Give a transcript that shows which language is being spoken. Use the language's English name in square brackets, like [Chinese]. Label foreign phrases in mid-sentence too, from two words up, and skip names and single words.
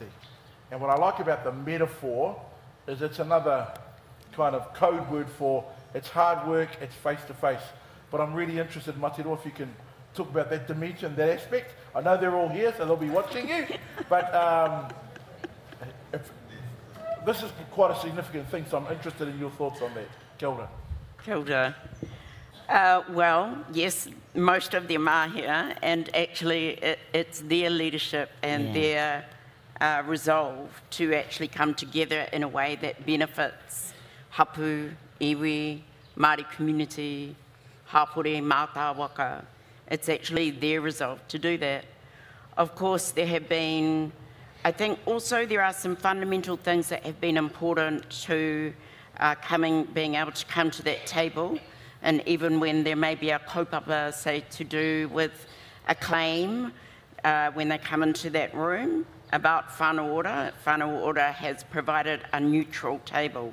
[English] And what I like about the metaphor is it's another kind of code word for it's hard work, it's face to face. But I'm really interested, Materoa, if you can talk about that dimension, that aspect. I know they're all here, so they'll be watching you. But this is quite a significant thing, so I'm interested in your thoughts on that. [Māori] Kia ora. Kia ora. [English] Well, yes, most of them are here, and actually it's their leadership and their resolve to actually come together in a way that benefits hapu, iwi, Māori community, hapore, [Māori] mātā waka. [English] It's actually their resolve to do that. Of course, there have been, I think also there are some fundamental things that have been important to being able to come to that table. And even when there may be a kaupapa, say, to do with a claim, when they come into that room about Whānau Ora has provided a neutral table.